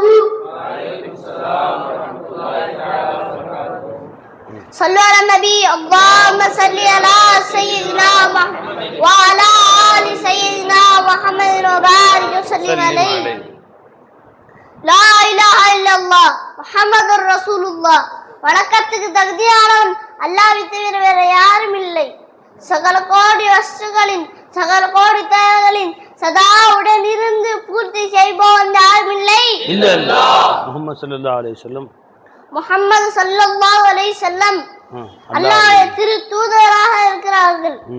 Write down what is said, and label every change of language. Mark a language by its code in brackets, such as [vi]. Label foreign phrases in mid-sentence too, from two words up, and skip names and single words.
[ar] وعليكم السلام ورحمة الله تعالى وبركاته. صلوا على النبي، اللهم صل على سيدنا محمد وعلى آل سيدنا محمد وبارك وسلم عليه. لا إله إلا الله محمد رسول الله. [ta] வணக்கத்துக்கு தகுதியானவன் அல்லாஹ்வை தவிர வேற யாரும் இல்லை. சகல கோடி வஸ்துகளின் சகல கோடி தேவைகளின் சதா உடனிருந்து பூர்த்தி செய்பவன் யாரும் இல்லை. [ar] محمد صلى الله عليه وسلم [ta] முஹம்மது [ar] صلى الله عليه وسلم [ta] அல்லாஹ்வுடைய திரு தூதராக இருக்கிறார்கள்.